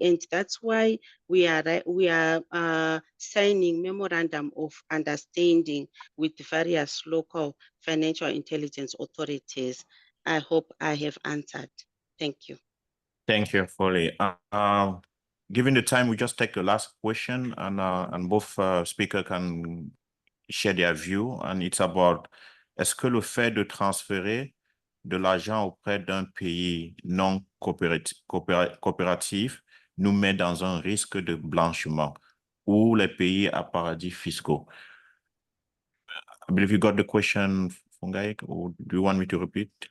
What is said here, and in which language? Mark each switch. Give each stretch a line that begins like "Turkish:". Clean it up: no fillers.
English: And that's why we are signing memorandum of understanding with various local financial intelligence authorities. I hope I have answered. Thank you. Thank you, Foley. Given the time, we just take the last question, and both speakers can share their view. And it's about,
French: est-ce que le fait de transférer de l'argent auprès d'un pays non coopératif nous met dans un risque de blanchiment ou les pays à paradis fiscaux?
English: I believe you got the question, Fungai, or do you want me to repeat?